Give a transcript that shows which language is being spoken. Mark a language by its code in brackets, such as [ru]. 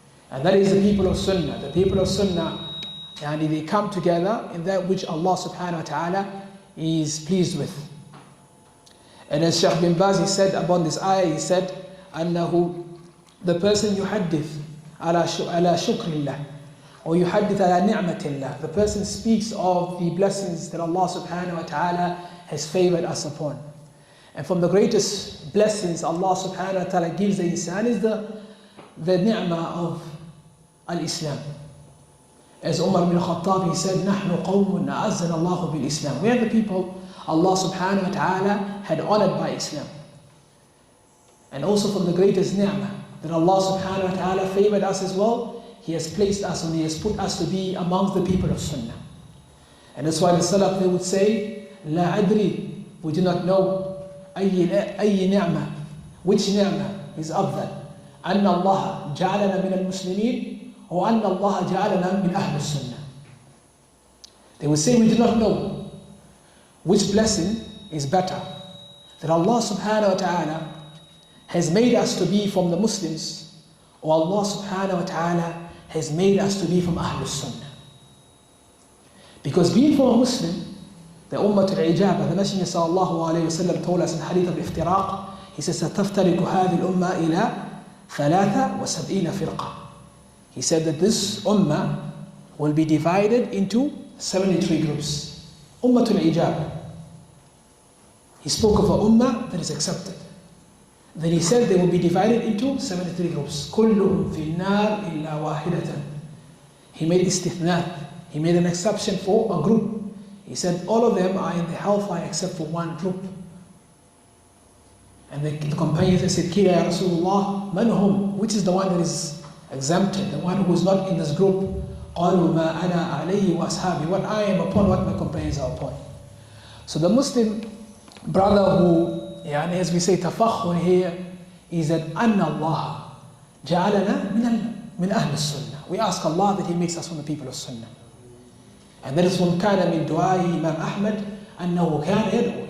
[en] And that is the people of Sunnah. The people of Sunnah, and they come together in that which Allah subhanahu wa ta'ala is pleased with. And as Shaykh bin Baz, he said upon this ayah, he said, أنه the person yuhaddith, [ar] على شكر الله or يحدث على نعمة الله. [en] The person speaks of the blessings that Allah subhanahu wa ta'ala has favored us upon. And from the greatest blessings Allah subhanahu wa ta'ala gives the insan is the ni'mah of al-Islam. As Umar bin Khattab, he said, [ar] نحن قوم أعزنا الله بالإسلام. [en] We are the people Allah subhanahu wa ta'ala had honored by Islam. And also from the greatest ni'mah that Allah subhanahu wa ta'ala favored us as well, He has placed us and He has put us to be amongst the people of Sunnah. [ar] And that's why the Salaf, they would say, لا أدري, [en] we do not know [ar] أي نعمة, [en] which ni'mah is [ar] أفضل, أن الله جعلنا من المسلمين أو أن الله جعلنا من أهل السنة. [en] They would say we do not know which blessing is better, that Allah subhanahu wa ta'ala has made us to be from the Muslims, or Allah subhanahu wa ta'ala has made us to be from Ahlul Sunnah. Because being from a Muslim, the Ummah al-Ijabah, the Messenger sallallahu alayhi wa sallam told us in Hadith al-Iftiraq, he says, [ar] سَتَفْتَرِكُ هَذِي الْأُمَّةِ إِلَى 73 فرقة. [en] He said that this Ummah will be divided into 73 groups. Ummah al-Ijabah. He spoke of a Ummah that is accepted. Then he said they will be divided into 73 groups. [ar] كلهم في النار إلا واحدة. [en] He made istithna. He made an exception for a group. He said all of them are in the hellfire except for one group. And the companions said, Kila ya Rasulullah, man hum? Which is the one that is exempted, the one who is not in this group? [ar] قالوا ما أنا عليه وأصحابي. [en] What I am upon, what my companions are upon. So the Muslim brother who, as we say, tafakhur here, is that [ar] أن الله جعلنا من أهل السنة. [en] We ask Allah that He makes us from the people of Sunnah. And that is from [ar] كان من دعاء [en] Imam Ahmad [ar] أنه كان يدعو.